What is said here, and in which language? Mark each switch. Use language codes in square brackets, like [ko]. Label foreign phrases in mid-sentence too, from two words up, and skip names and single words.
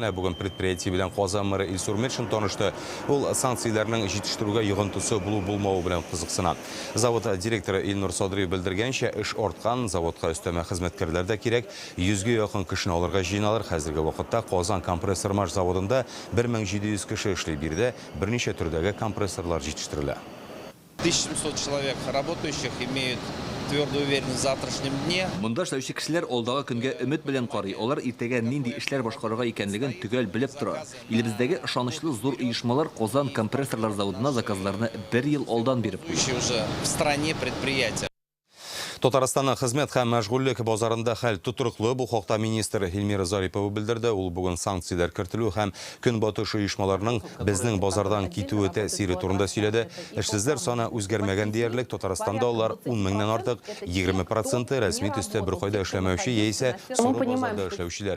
[tt] Бүген предприятие белән Казан мэры Илсур Метшин танышты. Ул санкцияләрнең җитештерүгә йогынтысы булу-булмавы белән кызыксына. Завод директоры Илнур Садриев белдергәнчә, эш арткан, заводка өстәмә хезмәткәрләр дә кирәк. 100-гә якын кешене алырга җыйналар. Хәзерге вакытта Казан компрессор-маш заводында 1700 кеше эшли, бирдә берничә төрдәге компрессорлар җитештерелә. [ru] 1700 человек работающих имеют твердую уверенность в завтрашнем дне. [tt] Монда эшләүче кешеләр алдагы көнгә өмет белән карый. Алар иртәгә нинди эшләр башкарырга икәнлеген төгәл белеп тора. Илебездәге ышанычлы зур оешмалар Казан компрессорлар заводына заказларны 1 ел алдан биреп куя. [ru] Уже в стране предприятия. [tt] Татарстанның хезмәт һәм мәшгульлек базарында хәл тутырыклы. Бу хакта министр Эльмира Зарипова белдерде. Ул бүген санкцияләр кертелү һәм көнбатыш оешмаларының безнең базардан китүе тәэсире турында сөйләде. Эшсезләр саны үзгәрмәгән диярлек. Татарстанда алар 10 меңнән артык, 20% рәсми төстә бер кайда эшләмәүче яисә соры базарда эшләүчеләр.